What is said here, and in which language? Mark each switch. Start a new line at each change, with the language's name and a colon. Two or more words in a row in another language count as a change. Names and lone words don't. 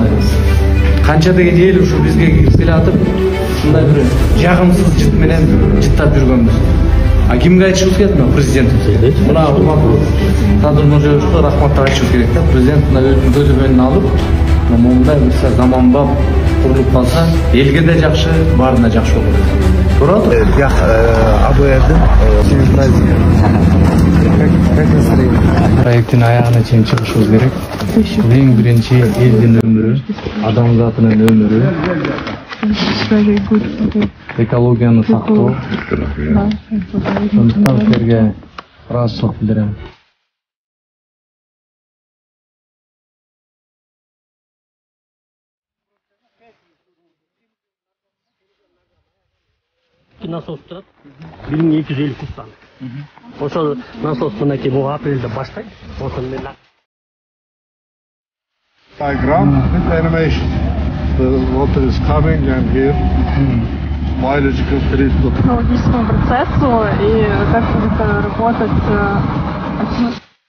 Kyrgyz: Канча деген эл ушу бизге кирип келатып, ушундай бир жагымсыз жыт менен жыттап жүргөнбүз. А кимге айтышыбыз керек мына президентибизге? Мына урматтуу Садыр Нуржебовичке рахмат айтышыбыз керек да. Президент мына өзүнүн көзөмөлүн алып, мындай бир заманбап курулуп калса, элге да жакшы, баарына жакшы болот. Турат?
Russian: Я АБРдин праздник. Как настроение?
Kyrgyz: Проекттин аягына чейин чыгышыбыз керек. Эң биринчи элдин өмүрү, адамзатынын өмүрү, экологияны сактоо. Сондуктан силерге ыраазычылык билдирем. Насос турат 1250 кубтан. Ошол насос мынакей бул апрелде баштайт. Ошол менен
English: diagram with animation. The water is coming and here biological treatment.
Russian: Технологическому процессу и как будет работать